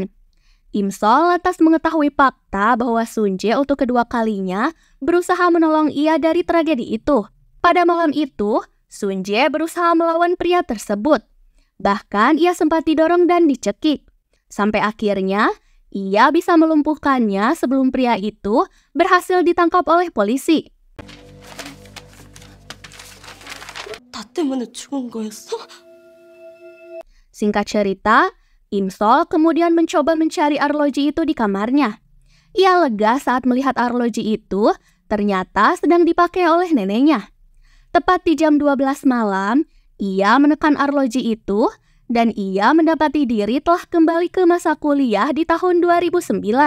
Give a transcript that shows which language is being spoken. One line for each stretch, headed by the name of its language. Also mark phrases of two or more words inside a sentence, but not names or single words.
Indonesian: Imsol lantas mengetahui fakta bahwa Sunje untuk kedua kalinya berusaha menolong ia dari tragedi itu. Pada malam itu, Sunje berusaha melawan pria tersebut. Bahkan ia sempat didorong dan dicekik. Sampai akhirnya, ia bisa melumpuhkannya sebelum pria itu berhasil ditangkap oleh polisi.
Korean: 나 때문에 죽은 거였어?
Indonesian: Singkat cerita, Imsol kemudian mencoba mencari arloji itu di kamarnya. Ia lega saat melihat arloji itu ternyata sedang dipakai oleh neneknya. Tepat di jam 12 malam, ia menekan arloji itu dan ia mendapati diri telah kembali ke masa kuliah di tahun 2009.